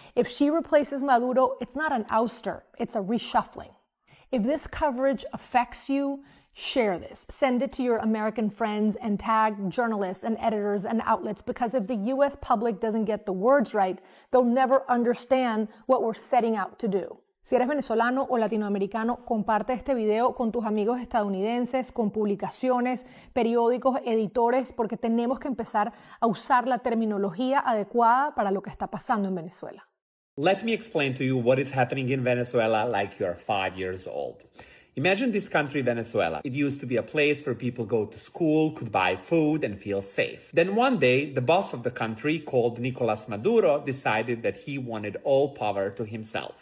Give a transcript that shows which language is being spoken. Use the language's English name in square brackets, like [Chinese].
[English] If she replaces Maduro, it's not an ouster, it's a reshuffling. If this coverage affects you, share this. Send it to your American friends and tag journalists and editors and outlets, because if the U.S. public doesn't get the words right, they'll never understand what we're setting out to do. [Spanish] Si eres venezolano o latinoamericano, comparte este video con tus amigos estadounidenses, con publicaciones, periódicos, editores, porque tenemos que empezar a usar la terminología adecuada para lo que está pasando en Venezuela. [English] Let me explain to you what is happening in Venezuela like you're 5 years old. Imagine this country, Venezuela. It used to be a place where people go to school, could buy food, and feel safe. Then one day, the boss of the country, called Nicolas Maduro, decided that he wanted all power to himself.